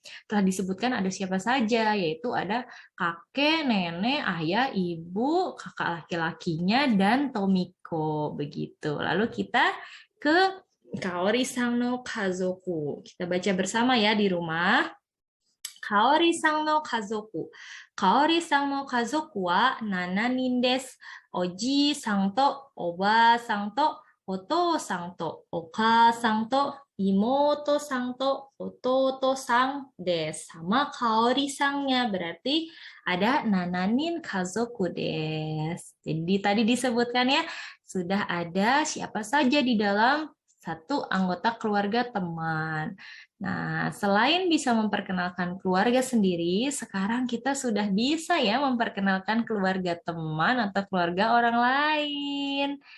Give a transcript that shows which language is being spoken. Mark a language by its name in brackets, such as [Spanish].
[Indonesian] Telah disebutkan ada siapa saja, yaitu ada kakek, nenek, ayah, ibu, kakak laki-lakinya, dan Tomiko begitu. Lalu kita ke [Japanese] Kaori-san no kazoku. [Indonesian] Kita baca bersama ya di rumah. [Japanese] Kaori-san no kazoku. Kaori-san no kazoku wa 7人です。おじいさんとおばあさんとお父さんとお母さんと妹さんと弟さんです。 [Indonesian] Sama Kaori-sannya berarti ada [Japanese] 7人家族です。 [Indonesian] Jadi tadi disebutkan ya, sudah ada siapa saja di dalam satu anggota keluarga teman. Nah, selain bisa memperkenalkan keluarga sendiri, sekarang kita sudah bisa ya memperkenalkan keluarga teman atau keluarga orang lain.